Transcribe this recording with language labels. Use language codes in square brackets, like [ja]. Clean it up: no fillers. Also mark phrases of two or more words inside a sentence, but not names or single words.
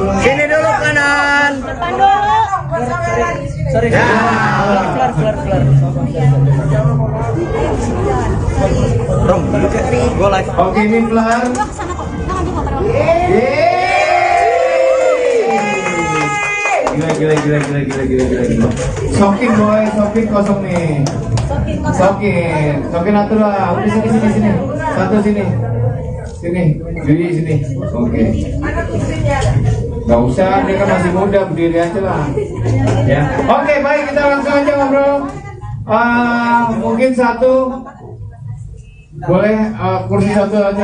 [id] Sini dulu kanan. Depan dulu. Sorry. Ya. Flare. Bro, gue live. Oke, ini flare. Gila. Sokin boy, sokin kosong nih. Sokin atur lah. Udah sini. Satu sini. Jadi sini. Oke. Gak usah, dia kan masih muda, berdiri aja lah. Ya. Oke, baik, kita langsung aja ngobrol. Mungkin satu. Boleh kursi satu aja.